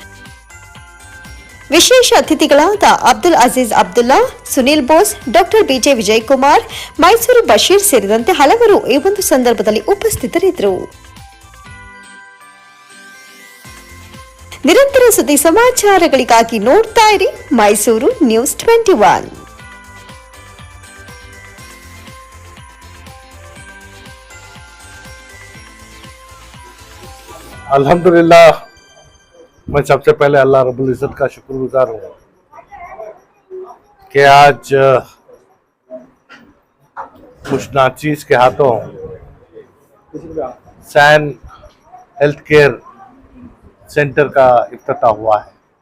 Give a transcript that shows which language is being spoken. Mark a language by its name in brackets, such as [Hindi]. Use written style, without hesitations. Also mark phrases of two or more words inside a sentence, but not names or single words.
[Kannada] ವಿಶೇಷ ಅತಿಥಿಗಳಾದ ಅಬ್ದುಲ್ ಅಜೀಜ್ ಅಬ್ದುಲ್ಲಾ, ಸುನಿಲ್ ಬೋಸ್, ಡಾಕ್ಟರ್ ಬಿಜೆ ವಿಜಯಕುಮಾರ್, ಮೈಸೂರು ಬಶೀರ್ ಸೇರಿದಂತೆ ಹಲವರು ಈ ಒಂದು ಸಂದರ್ಭದಲ್ಲಿ ಉಪಸ್ಥಿತರಿದ್ದರು. ನಿರಂತರ ಸುದ್ದಿ ಸಮಾಚಾರಗಳಿಗಾಗಿ ನೋಡ್ತಾ ಇರಿ ಮೈಸೂರು ನ್ಯೂಸ್ 21. [Urdu] الحمدللہ، میں سب سے پہلے اللہ رب العزت کا شکرگزار ہوں کہ آج کچھ ناچیز کے ہاتھوں سین ہیلتھ کیئر سینٹر کا افتتاح ہوا ہے.